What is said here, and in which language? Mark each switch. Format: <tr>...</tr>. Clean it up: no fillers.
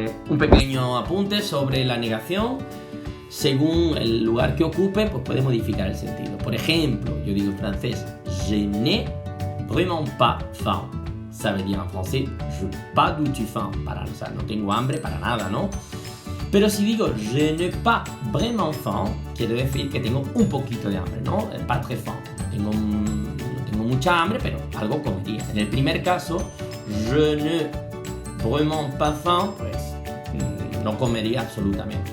<es>Un pequeño apunte sobre la negación. Según el lugar que ocupe, pues puede modificar el sentido. Por ejemplo, yo digo en francés,</es> <fr>je n'ai vraiment pas faim. Ça veut dire en français, je pas du tout faim.</fr> <es>O sea, no tengo hambre para nada, ¿no? Pero si digo</es> <fr>je n'ai pas vraiment faim,</fr> <es>quiere decir que tengo un poquito de hambre, ¿no?</es> <fr>Pas très faim.</fr> <es>No tengo mucha hambre, pero algo comería. En el primer caso,</es> <fr>je n'ai vraiment pas faim,</fr> <es>pues no comería absolutamente.</es>